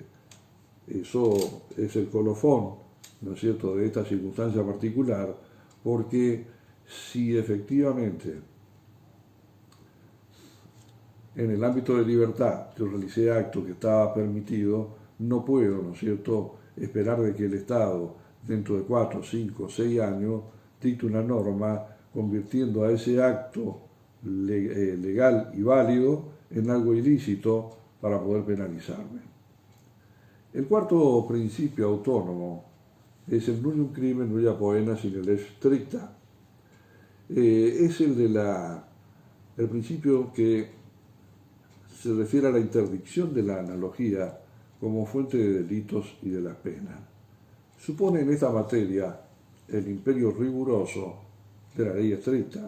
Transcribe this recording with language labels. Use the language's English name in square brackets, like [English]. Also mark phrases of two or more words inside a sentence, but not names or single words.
[Spanish] Eso es el colofón, ¿no es cierto?, de esta circunstancia particular, porque si efectivamente en el ámbito de libertad yo realicé actos que estaba permitido, no puedo, ¿no es cierto?, esperar de que el Estado, dentro de 4, 5, 6 años, dicte una norma convirtiendo a ese acto legal y válido en algo ilícito para poder penalizarme. El cuarto principio autónomo es el [Latin] nullum crimen nulla poena sine lex stricta. [Spanish] Es el principio que se refiere a la interdicción de la analogía como fuente de delitos y de las penas. Supone en esta materia el imperio riguroso de la ley estricta.